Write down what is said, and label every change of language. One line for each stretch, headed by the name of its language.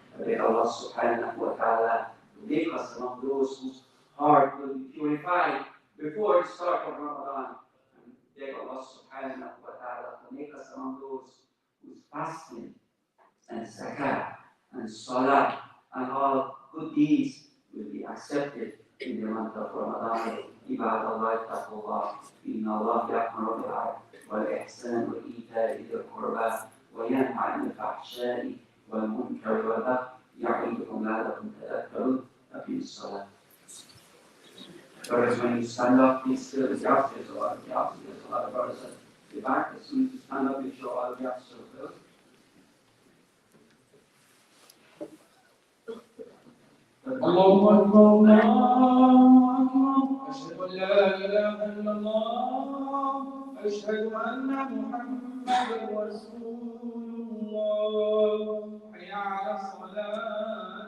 English: I beg Allah subhanahu wa ta'ala to make us among those whose heart will be purified before the start of Ramadan. And beg Allah subhanahu wa ta'ala to make us among those whose fasting and zakat and salah and all good deeds will be accepted in the month of Ramadan.
Arabic: عباد الله اتقوا الله إن الله يأمر بالعدل والإحسان وإيتاء ذي القربى وينهى عن الفحشاء والمنكر والبغي يعظكم لعلكم تذكرون أقيموا الصلاة.
English: Brothers, when you stand up, please still the upstairs. There's a lot of brothers at the back. As soon as you stand up, make sure all the upstairs are filled.
Arabic: الله أكبر الله أكبر أشهد أن لا إله إلا الله أشهد أن محمدا رسول الله حي على الصلاة